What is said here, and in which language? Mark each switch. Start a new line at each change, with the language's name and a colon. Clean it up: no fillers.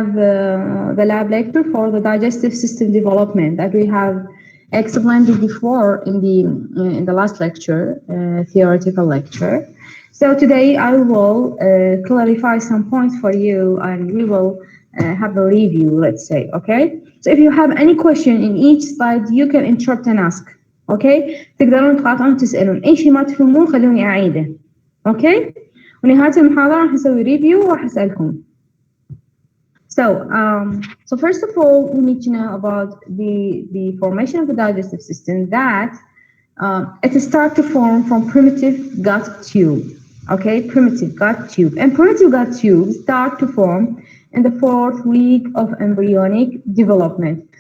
English: the lab lecture for the digestive system development that we have explained it before in the last lecture, theoretical lecture. So today I will clarify some points for you, and we will have a review, let's say, okay? So if you have any question in each slide, you can interrupt and ask, okay?
Arabic: تقدرون تقاطعون تسألون أي شيء ما تفهمون خلوني أعيده، okay؟ ونهاية المحاضرة راح نسوي ريفيو وراح أسألكم.
English: So first of all, we need to know about the formation of the digestive system, that it starts to form from primitive gut tube, okay? Primitive gut tube. And primitive gut tubes start to form in the 4th week of embryonic development.